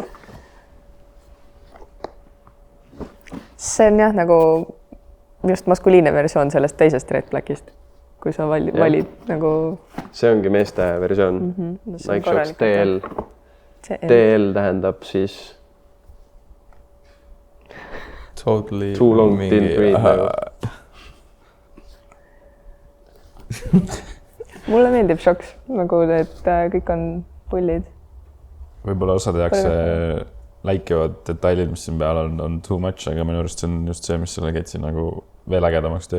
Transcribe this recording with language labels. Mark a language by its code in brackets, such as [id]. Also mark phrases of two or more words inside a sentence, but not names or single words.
[et] See on jah nagu just maskuliine versioon sellest teisest Red Blackist, kui sa valid nagu... See ongi meeste versioon. Nike Shox TL. TL tähendab siis... [en] Totally too long didn't read nagu. [et] Mulle meeldib Shox, nagu need kõik on pullid. Võib-olla osad jaoks läikivad detailid, mis siin peal on [en] too much, [et] aga minu arust see on just see, mis selle ketsi nagu veel ägedamaks teeb.